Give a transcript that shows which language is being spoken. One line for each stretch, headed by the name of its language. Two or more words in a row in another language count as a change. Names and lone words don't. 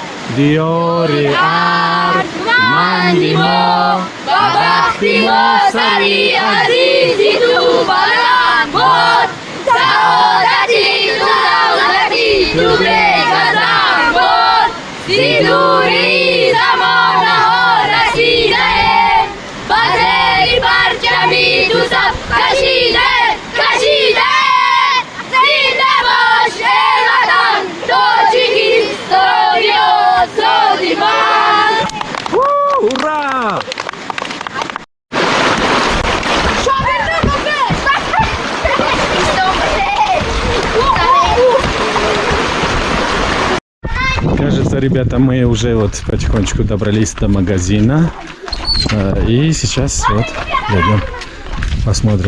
Tajik: диёри арманди мо ба бахти мо сари азизи ту баланд буд, саодати ту давлати ту бегазам буд, сидури замонаҳо расидаем, ба зери парчами ту саф кашидаем, кашидаем. Зинда бош эй ватан, Тоҷикистони озоди ман. Ура!
Russian: Кажется, ребята, мы уже вот потихонечку добрались до магазина. И сейчас вот пойдем посмотрим.